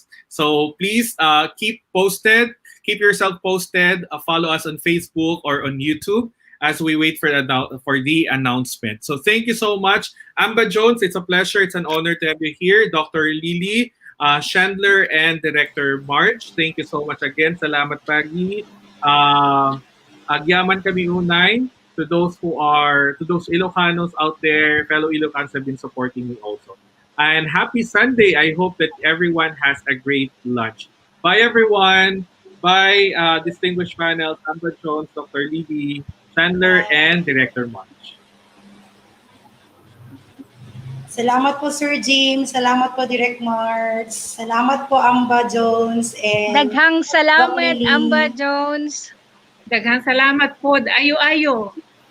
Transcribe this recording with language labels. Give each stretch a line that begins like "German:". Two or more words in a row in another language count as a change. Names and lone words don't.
English: So please keep yourself posted, follow us on Facebook or on YouTube as we wait for the announcement. So thank you so much. Amba Jones, it's a pleasure, it's an honor to have you here. Dr. Lili, Chandler, and Director March, thank you so much again.
Iloko: Salamat pagi. Agyaman kami unay
English: to those Ilocanos out there, fellow Ilocanos have been supporting me also. And happy Sunday. I hope that everyone has a great lunch. Bye, everyone. Bye, distinguished panel, Amba Jones, Dr. Lili, Chandler, and Director March.
Filipino: Salamat po, Sir Jim. Salamat po, Direct Mars. Salamat po, Amba Jones and
Cebuano: Daghang Doc salamat, Lili. Amba Jones. Daghang salamat po. Ayo-ayo.